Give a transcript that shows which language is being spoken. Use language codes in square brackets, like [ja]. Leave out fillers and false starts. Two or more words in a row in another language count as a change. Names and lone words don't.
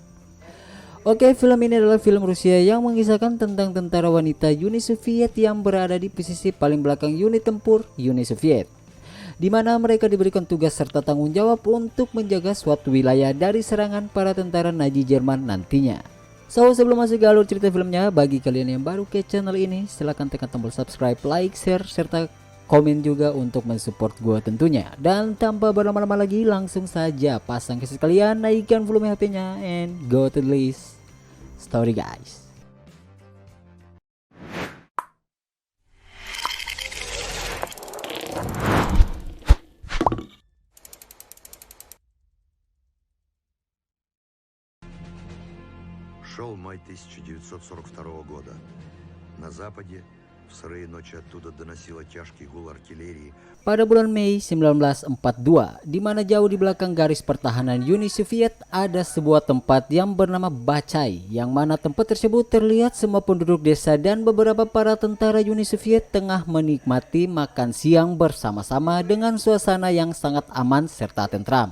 [id] Oke, film ini adalah film Rusia yang mengisahkan tentang tentara wanita Uni Soviet yang berada di posisi paling belakang unit tempur Uni Soviet, di mana mereka diberikan tugas serta tanggung jawab untuk menjaga suatu wilayah dari serangan para tentara Nazi Jerman nantinya. [en] So, [id] sebelum masuk ke alur cerita filmnya, bagi kalian yang baru ke channel ini, silahkan tekan tombol subscribe, like, share, serta komen juga untuk mensupport gue tentunya. Dan tanpa berlama-lama lagi, langsung saja pasang keset kalian, naikkan volume HP-nya, [en] and go to the list story guys. [ru] Шел май 1942 года. На западе в сырые ночи оттуда доносило тяжкий гул артиллерии. [id] Pada bulan Mei 1942, di mana jauh di belakang garis pertahanan Uni Soviet ada sebuah tempat yang bernama Bachai, yang mana tempat tersebut terlihat semua penduduk desa dan beberapa para tentara Uni Soviet tengah menikmati makan siang bersama-sama dengan suasana yang sangat aman serta tentram.